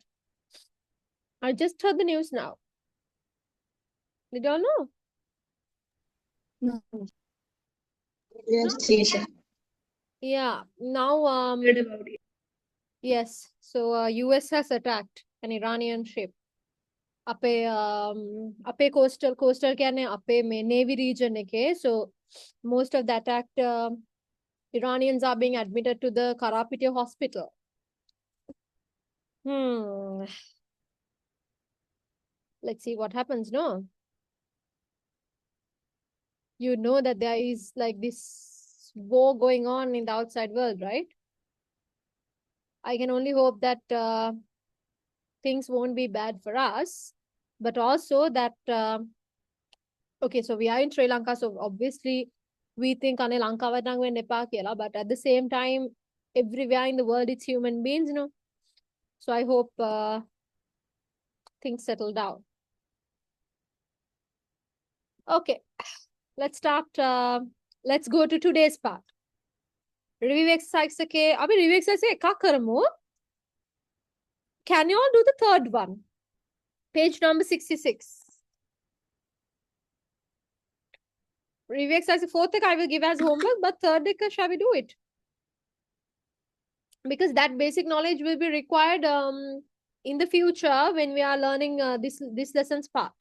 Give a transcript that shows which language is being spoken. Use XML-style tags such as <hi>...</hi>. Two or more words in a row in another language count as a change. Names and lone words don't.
<en>I just heard the news now. Did y'all know? No. Yes, Sisha. Yeah. Now Heard about it. yes. So US has attacked an Iranian ship.</en> <si>අපේ coastal කියන්නේ අපේ මේ</si> <en>navy region</en> <si>එකේ.</si> <en>So most of the attacked Iranians are being admitted to the Karapiti hospital. Let's see what happens, no? You know that there is like this war going on in the outside world, right? I can only hope that things won't be bad for us, but also that okay, so we are in Sri Lanka, so obviously we think</en> <si>අනේ ලංකාවට නම් වෙන්න එපා කියලා,</si> <en>but at the same time everywhere in the world it's human beings, you know. So I hope things settle down. Okay, let's start. Let's go to today's part. Review exercise</en> <si>එකේ අපි</si> <en>review exercise</en> <si>එකක් කරමු.</si> <en>Can you all do the third one? Page number 66. Review exercise fourth I will give as homework, but third shall we do it? Because that basic knowledge will be required in the future when we are learning this lesson's part.</en>